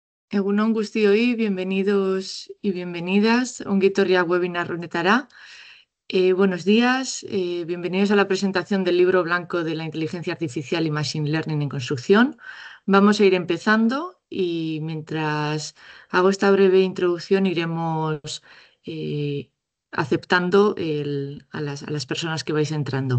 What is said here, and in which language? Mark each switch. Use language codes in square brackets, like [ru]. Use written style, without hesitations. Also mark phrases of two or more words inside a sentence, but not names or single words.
[eu] Egunon guztioi, [es] bienvenidos y bienvenidas. [eu] Ongi etorriak webinar honetara. [es] Buenos días, bienvenidos a la presentación del libro blanco de la inteligencia artificial y [en] machine learning [es] en construcción. Vamos a ir empezando y mientras hago esta breve introducción iremos aceptando a las personas que vais entrando.